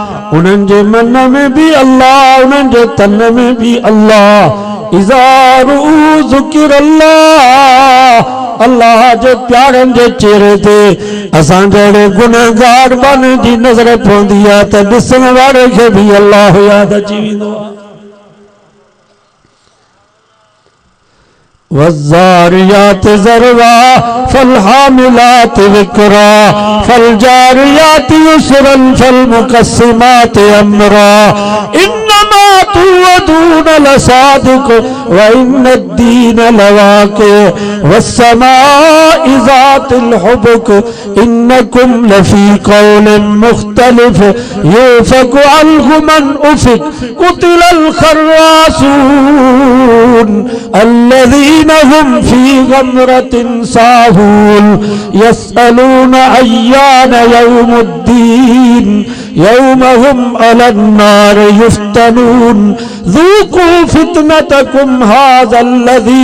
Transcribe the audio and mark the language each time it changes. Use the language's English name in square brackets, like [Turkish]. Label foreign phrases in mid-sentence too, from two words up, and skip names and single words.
[Sindhi] उन्हनि जे मन में भी अल्लाह, उन्हनि जे तन में भी अल्लाह। इज़ारू ज़िक्र अल्लाह, अल्लाह जे प्यारनि जे चेहरे ते असां जहिड़े गुनहगार बाने जी नज़र पवंदी आहे त ॾिसण वारे खे भी अल्लाह यादि अची वेंदो आहे। [Arabic] والذاريات ذروا فالحاملات وقرا فالجاريات يسرا فالمقسمات أمرا إنما توعدون لصادق وإن الدين لواقع والسماء ذات الحبك إنكم لفي قول مختلف يؤفك عنه من أفك قتل الخراصون الذين هم في غمرة ساهون يسألون أيان يوم الدين يوم هم على النار يفتنون ذوقوا فتنتكم هذا الذي